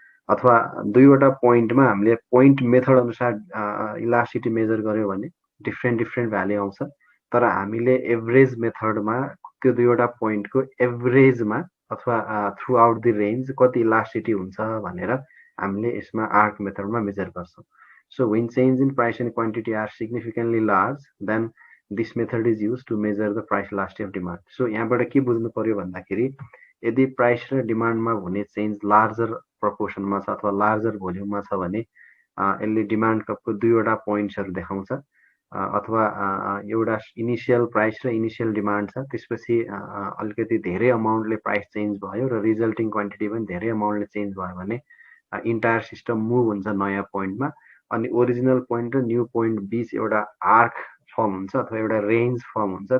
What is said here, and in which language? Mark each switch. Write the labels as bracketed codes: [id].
[ne] अथवा दुईवटा पोइन्टमा हामीले पोइन्ट मेथड अनुसार इलास्टिसिटी मेजर गर्यो भने डिफ्रेन्ट भ्याल्यु आउँछ, तर हामीले एभरेज मेथडमा त्यो दुईवटा पोइन्टको एभरेजमा अथवा थ्रु आउट द रेन्ज कति इलास्टिसिटी हुन्छ भनेर हामीले यसमा आर्क मेथडमा मेजर गर्छौँ। [en] So when change in price and quantity are significantly large, then this method is used to measure the price elasticity of demand. [ne] So यहाँबाट के बुझ्नु पर्यो भन्दाखेरि यदि प्राइस र डिमान्डमा हुने चेन्ज लार्जर प्रपोर्सनमा छ अथवा लार्जर भोल्युममा छ भने यसले डिमान्ड कर्भको दुईवटा पोइन्ट्सहरू देखाउँछ, अथवा एउटा इनिसियल प्राइस र इनिसियल डिमान्ड छ, त्यसपछि अलिकति धेरै अमाउन्टले प्राइस चेन्ज भयो र रिजल्टिङ क्वान्टिटी पनि धेरै अमाउन्टले चेन्ज भयो भने इन्टायर सिस्टम मुभ हुन्छ नयाँ पोइन्टमा अनि ओरिजिनल पोइन्ट र न्यू पोइन्ट बिच एउटा आर्क फर्म हुन्छ अथवा एउटा रेन्ज फर्म हुन्छ।